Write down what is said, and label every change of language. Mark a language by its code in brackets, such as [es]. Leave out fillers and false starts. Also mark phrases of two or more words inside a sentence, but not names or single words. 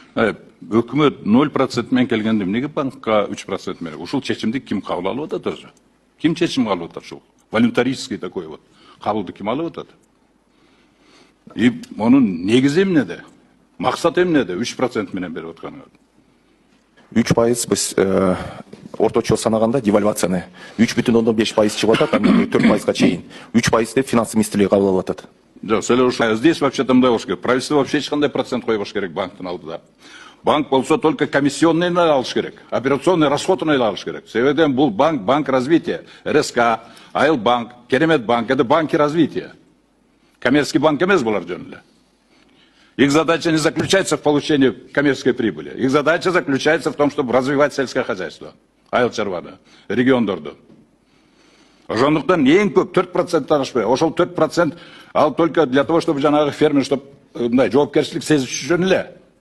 [ky] Өкмөт 0% мен келгенде эмнеге банкка 3% берет? Ушул чечимди ким кабыл алып атат өзү? Ким чечим алып атат ушул? [ru] Волюнтаристский такой вот. [ky] Кабылды ким алып атат? И монун негизи эмнеде? Максат эмнеде? 3% менен берип атканыңар. 3% біз орточо санаганда девальвацияны 3,5% чыгып атат, анан 4%га чейин. 3% деп финанс министрлиги кабыл алып атат. [ru] Здесь вообще-то [ky] мындай болуш керек. [ru] Правительство вообще [ky] эч кандай процент койбош керек банктын алдыда. Банк болсо [ru] только комиссионный [ky] алыш керек, операционный расходын алыш керек. Себебі бул [ru] банк развития, [ky] РСК, Айыл банк, Керемет банк, [ru] это банки развития. Коммерческий банк [ky] эмес булар жөн эле. [ru] Их задача не заключается в получении коммерческой прибыли. Их задача заключается в том, чтобы развивать сельское хозяйство. [ky] Айыл чарбаны, региондорду. Ошондуктан эң көп 4% ашпай. Ошол 4% ал [ru] только для того, чтобы [ky] жанагы фермер, чтобы жоопкерчилик сезиши үчүн эле.